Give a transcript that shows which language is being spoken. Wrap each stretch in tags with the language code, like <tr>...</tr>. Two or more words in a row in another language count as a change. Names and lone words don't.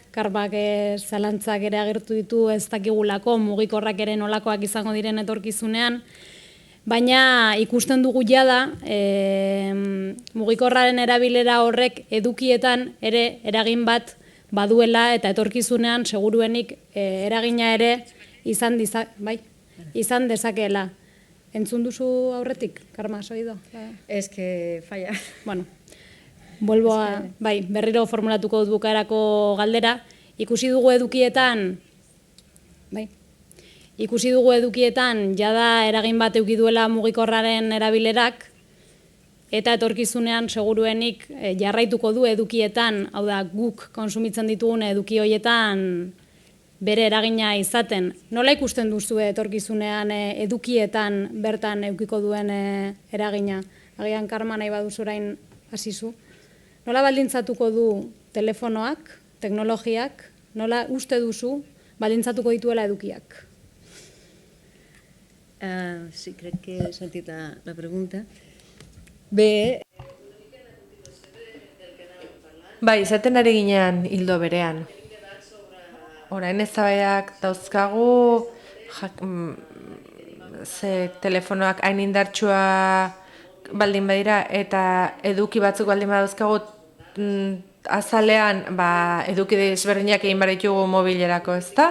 <eu>Karbak zalantzak ere agertu ditu ez dakigulako mugikorrak ere nolakoak izango diren etorkizunean, baina ikusten dugu jada mugikorraren erabilera horrek edukietan ere eragin bat baduela eta etorkizunean seguruenik eragina ere izan dezakeela. Entzun duzu aurretik,</eu> <es>Karma, has oído? Es que falla. Bueno, vuelvo a...</es> <eu>Bai, berriro formulatuko dut bukaerako galdera. Ikusi dugu edukietan jada eragin bat eduki duela mugikorraren erabilerak, eta etorkizunean seguruenik jarraituko du edukietan, hau da, guk konsumitzen ditugun eduki horietan bere eragina izaten. Nola ikusten duzu etorkizunean edukietan bertan edukiko duen eragina? Agian Karma nahi baduzu orain hasizu. Nola baldintzatuko du telefonoak, teknologiak, nola uste duzu baldintzatuko dituela edukiak?</eu> <ca>Sí, crec que he sentit la pregunta. Bé...</ca> <eu>Bai, izaten ari ginean hildo berean. Orain eztabaidak dauzkagu, telefonoak hain indartsua baldin badira eta eduki batzuk baldin badauzkagu azalean eduki desberdinak egin behar ditugu mobilerako, ezta?</eu>